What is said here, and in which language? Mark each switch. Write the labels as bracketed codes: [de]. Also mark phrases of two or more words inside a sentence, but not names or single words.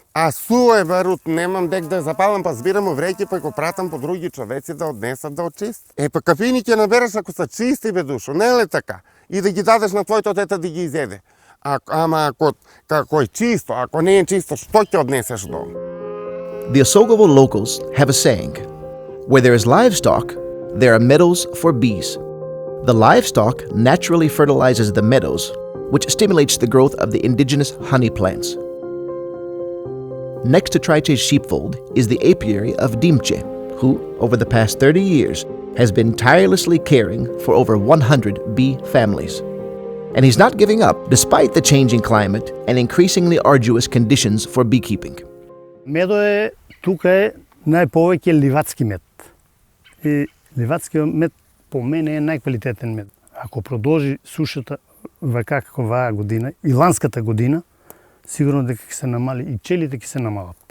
[mk] А суе барут, немам дек да запалам, па збирам у вреќи, па го пратам по други човеци да однесат да очистат. Па кафини ќе набереш ако са чисти, бе душо, не е така? И да ги дадеш на твоето дете да ги изеде. Ама ако е чисто, ако не е чисто, што ќе однесеш дома? [en] The OSOGOVA locals have a saying, where there is livestock, there are meadows for bees. The livestock naturally fertilizes the meadows, which stimulates the growth of the indigenous honey plants. Next to Traice's sheepfold is the apiary of Dimce, who, over the past 30 years, has been tirelessly caring for over 100 bee families. And he's not giving up, despite the changing climate and increasingly arduous conditions for beekeeping. [mk] Медо е, тука е најповеќе ливадски мед. И ливадскиот мед по мене е најквалитетен мед. Ако продолжи сушата вака како оваа година и ланската година, сигурно дека ќе се намали и пчелите ќе се намалат.